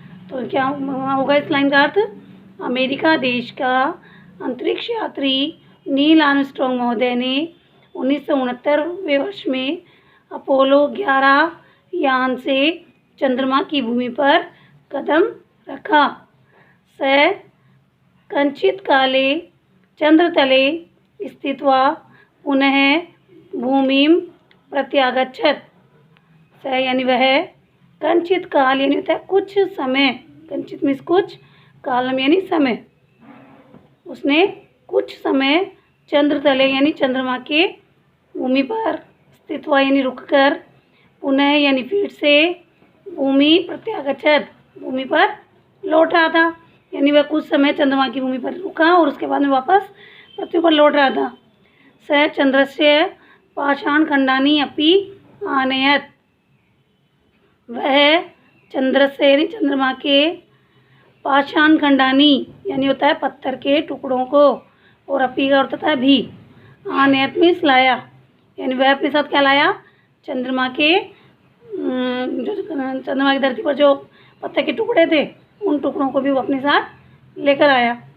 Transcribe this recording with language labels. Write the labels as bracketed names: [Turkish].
[Hindi] तो क्या होगा इस लाइन का अर्थ? अमेरिका देश का अंतरिक्ष यात्री नील आर्मस्ट्रांग महोदय ने 1969वें वर्ष में अपोलो 11 यान से चंद्रमा की भूमि पर कदम रखा। [Sanskrit] स कञ्चित् काले चंद्रतले स्थित्वा पुनः भूमिं प्रत्यागच्छत्। [Hindi] स यानी वह, कञ्चित् काल यानी होता है कुछ समय, कञ्चित् मीन्स कुछ, कालम यानी समय। उसने कुछ समय चंद्रतले यानी चंद्रमा के भूमि पर, स्थित्वा यानी रुककर, पुनः यानी फिर से, भूमि प्रत्यागच्छत् भूमि पर लौट रहा था। यानी वह कुछ समय चंद्रमा की भूमि पर रुका और उसके बाद में वापस पृथ्वी पर लौट रहा था। [Sanskrit] स चंद्रस्य पाषाणखण्डानि अपि आनयत्। [Hindi] वह चंद्र से यानी चंद्रमा के, पाषाणखण्डानि यानी होता है पत्थर के टुकड़ों को, और अपि का अर्थ होता है भी। आनयत् मीन्स लाया, यानी वह अपने साथ क्या लाया? चंद्रमा के जो चंद्रमा की धरती पर जो पत्थर के टुकड़े थे, उन टुकड़ों को भी वो अपने साथ लेकर आया।